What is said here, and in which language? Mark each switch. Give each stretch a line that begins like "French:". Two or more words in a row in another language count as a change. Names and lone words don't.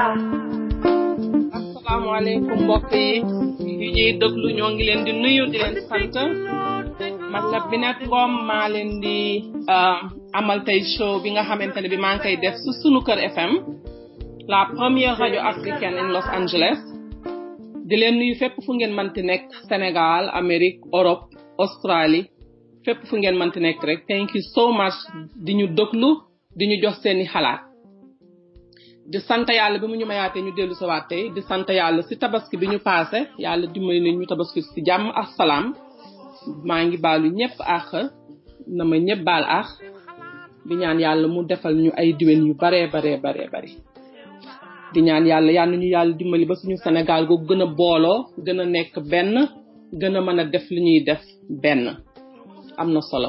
Wolof: asalaamaaleykum mbokk yi ñuy déglu ñoo ngi leen di nuyu di leen sant man la Binette Ngom maa leen di amal tey show bi nga xamante ne bi maa ngi koy def su sunu kër FM
French: la première radio africaine
Wolof: in Los Angeles. di leen nuyu fépp fu ngeen mënti nekk Sénégal Amérique Europe Australie fépp fu ngeen mënti nekk rek
English: thank you so much
Wolof: di ñu déglu di ñu jox seeni xalaat di sant yàlla bi mu ñu mayaatee ñu dellu sawaat tey di sant yàlla si tabaski bi ñu paase yàlla dimbali nañ ñu tabaski si jàmm ak salaam maa ngi baalu ñëpp ak na ma ñëpp baal ak di ñaan yàlla mu defal ñu ay diwen yu baree bari di ñaan yàlla ñu yàlla dimbali ba suñu Sénégal googu gën a booloo gën a nekk benn gën a mën a def li ñuy def benn am na solo.